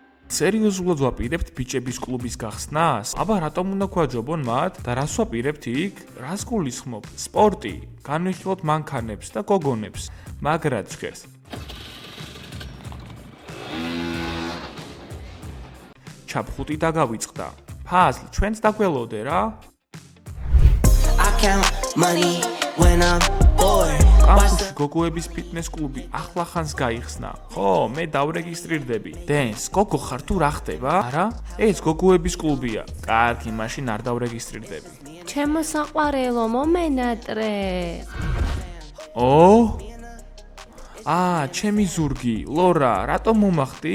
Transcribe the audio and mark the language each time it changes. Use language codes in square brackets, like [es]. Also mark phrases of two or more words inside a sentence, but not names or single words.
[ka] სერიოზულად ვაპირებთ ბიჭების კლუბის გახსნას? აბა რატომ უნდა გვაჯობონ მათ და რას ვაპირებთ იქ? რას გულისხმობ? სპორტი, განვიხილოთ მანქანებს და გოგონებს. მაგრად ჟღერს. ჩაფხუტი დაგავიწყდა. ფაზლ, ჩვენც დაგველოდე რა? [en] I count money when I'm bored. [ka] კამპუსში გოგოების ფიტნეს კლუბი ახლახანს გაიხსნა. ხო, მე დავრეგისტრირდები. დენს, გოგო ხარ თუ რა ხდება? არა? ეს გოგოების კლუბია. კარგი, მაშინ არ დავრეგისტრირდები. ჩემო საყვარელო, მომენატრე. ჩემი ზურგი, ლორა, რატომ მომახტი?